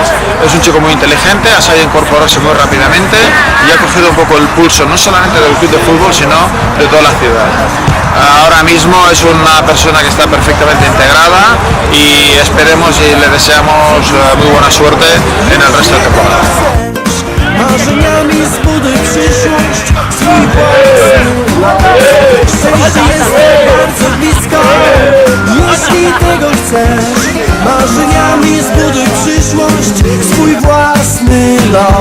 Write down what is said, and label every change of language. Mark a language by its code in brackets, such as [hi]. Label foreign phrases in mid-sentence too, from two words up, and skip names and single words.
[es] Es un chico muy inteligente, ha sabido incorporarse muy rápidamente y ha cogido un poco el pulso no solamente del club de fútbol sino de toda la ciudad. Ahora mismo es una persona que está perfectamente integrada y esperemos y le deseamos muy buena suerte en el resto de temporada. [pl] Marzeniami zbuduj przyszłość, swój własny. Szczęście jest bardzo blisko, jeśli tego chcesz. Marzeniami zbuduj przyszłość, swój własny los.